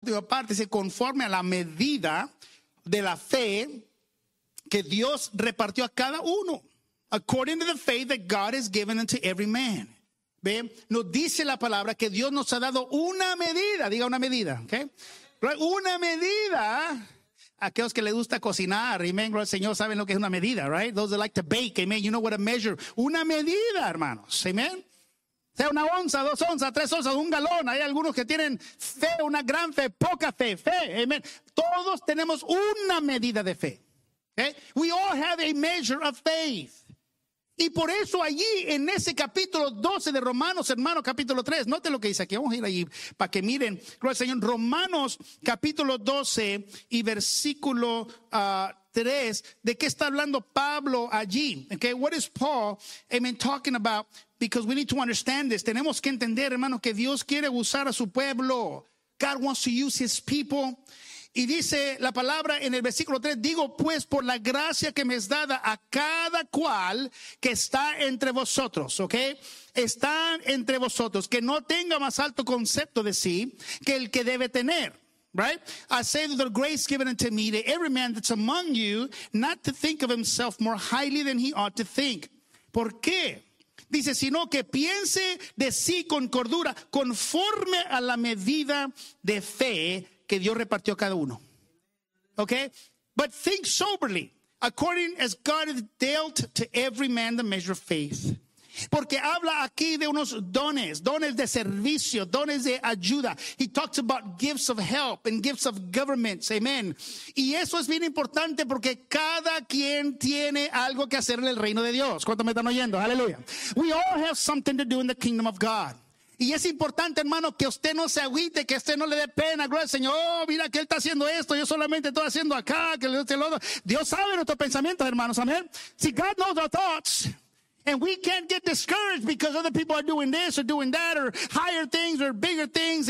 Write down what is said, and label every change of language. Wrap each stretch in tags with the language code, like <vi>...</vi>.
<es>última parte dice conforme a la medida de la fe que Dios repartió a cada uno.</es> <en>According to the faith that God has given unto every man.</en> <es>¿Ve? Nos dice la palabra que Dios nos ha dado una medida. Diga una medida. Okay? Una medida. Aquellos que les gusta cocinar, amen, gloria al Señor, saben lo que es una medida, right? Those that like to bake, amen, you know what a measure. Una medida, hermanos, amen. Sea una onza, dos onzas, tres onzas, un galón. Hay algunos que tienen fe, una gran fe, poca fe, fe, amen. Todos tenemos una medida de fe.</es> <en>Okay? We all have a measure of faith.</en> <es>Y por eso allí, en ese capítulo 12 de Romanos, hermanos, capítulo 3, note lo que dice aquí, vamos a ir allí para que miren, gloria al Señor, Romanos, capítulo 12 y versículo 3, ¿de qué está hablando Pablo allí?</es> <en>Okay, what is Paul, amen, talking about? Because we need to understand this,</en> <es>tenemos que entender, hermanos, que Dios quiere usar a su pueblo.</es> <en>God wants to use his people.</en> <es>Y dice la palabra en el versículo 3, digo pues por la gracia que me es dada a cada cual que está entre vosotros, ¿ok? Están entre vosotros, que no tenga más alto concepto de sí que el que debe tener, right?</es> <en>I say that the grace given unto me to every man that's among you, not to think of himself more highly than he ought to think.</en> <es>¿Por qué? Dice, sino que piense de sí con cordura, conforme a la medida de fe que Dios repartió a cada uno.</es> <en>Okay? But think soberly, according as God has dealt to every man the measure of faith.</en> <es>Porque habla aquí de unos dones, dones de servicio, dones de ayuda.</es> <en>He talks about gifts of help and gifts of government. Amen.</en> <es>Y eso es bien importante porque cada quien tiene algo que hacer en el reino de Dios. ¿Cuánto me están oyendo? Aleluya.</es> <en>We all have something to do in the kingdom of God.</en> <es>Y es importante, hermano, que usted no se agüite, que usted no le dé pena, gloria al Señor. Oh, mira que él está haciendo esto, yo solamente estoy haciendo acá, que le doy el otro. Dios sabe nuestros pensamientos, hermanos, amén.</es> <en>See, God knows our thoughts. And we can't get discouraged because other people are doing this or doing that or higher things or bigger things.</en>